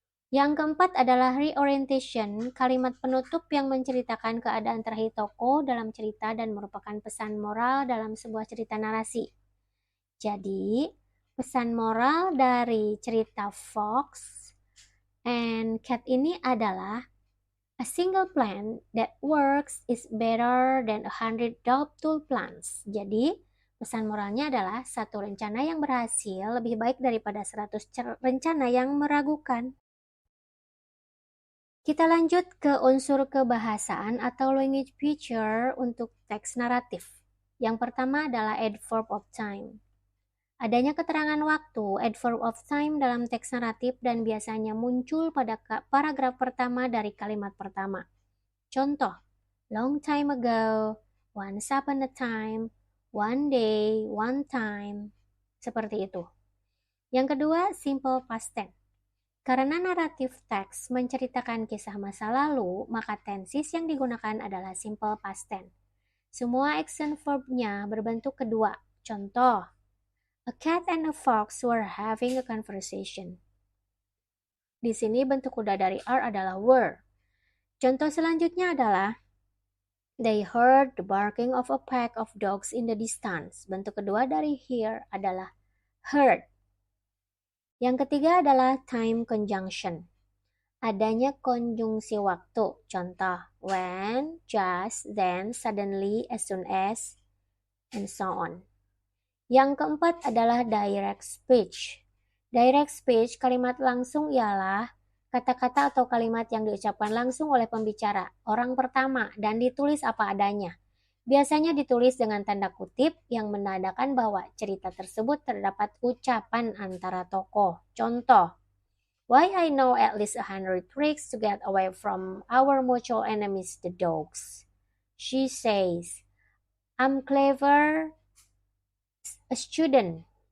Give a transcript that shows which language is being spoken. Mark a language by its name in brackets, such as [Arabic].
[Indonesian] Yang keempat adalah reorientation, kalimat penutup yang menceritakan keadaan terakhir tokoh dalam cerita dan merupakan pesan moral dalam sebuah cerita narasi. Jadi, pesan moral dari cerita Fox and Cat ini adalah [English] A single plan that works is better than 100 doubtful plans. [Indonesian] Jadi, pesan moralnya adalah satu rencana yang berhasil lebih baik daripada 100 rencana yang meragukan. Kita lanjut ke unsur kebahasaan atau language feature untuk teks naratif. Yang pertama adalah adverb of time. Adanya keterangan waktu, adverb of time dalam teks naratif dan biasanya muncul pada paragraf pertama dari kalimat pertama. Contoh, [English] long time ago, once upon a time, one day, one time. [Indonesian] Seperti itu. Yang kedua, simple past tense. Karena naratif teks menceritakan kisah masa lalu, maka tenses yang digunakan adalah simple past tense. Semua action verb-nya berbentuk kedua. Contoh, [English] a cat and a fox were having a conversation. [Indonesian] Di sini bentuk kuda dari [English] are [Indonesian] adalah [English] were. [Indonesian] Contoh selanjutnya adalah [English] they heard the barking of a pack of dogs in the distance. [Indonesian] Bentuk kedua dari hear adalah heard. Yang ketiga adalah time conjunction. Adanya konjungsi waktu. Contoh, [English] when, just, then, suddenly, as soon as, and so on. [Indonesian] Yang keempat adalah direct speech. Direct speech, kalimat langsung ialah kata-kata atau kalimat yang diucapkan langsung oleh pembicara, orang pertama, dan ditulis apa adanya. Biasanya ditulis dengan tanda kutip yang menandakan bahwa cerita tersebut terdapat ucapan antara tokoh. Contoh, [English] why I know at least 100 tricks to get away from our mutual enemies, the dogs. She says, I'm clever, a student.